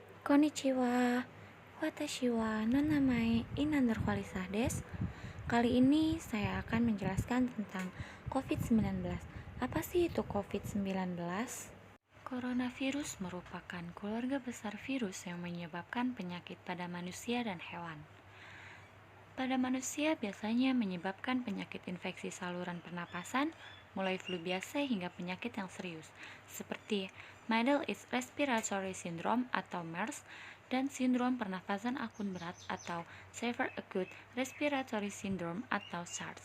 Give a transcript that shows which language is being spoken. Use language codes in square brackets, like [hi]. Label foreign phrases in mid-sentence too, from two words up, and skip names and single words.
[ja] こんにちは、わたしはななまえ Inandarwalisa です. [id] Kali ini saya akan menjelaskan tentang COVID-19. Apa sih itu COVID-19? Coronavirus merupakan keluarga besar virus yang menyebabkan penyakit pada manusia dan hewan. Pada manusia biasanya menyebabkan penyakit infeksi saluran pernapasan, mulai flu biasa hingga penyakit yang serius, seperti [en] Middle East Respiratory Syndrome [id] atau MERS dan sindrom pernapasan akut berat atau [en] Severe Acute Respiratory Syndrome [id] atau SARS.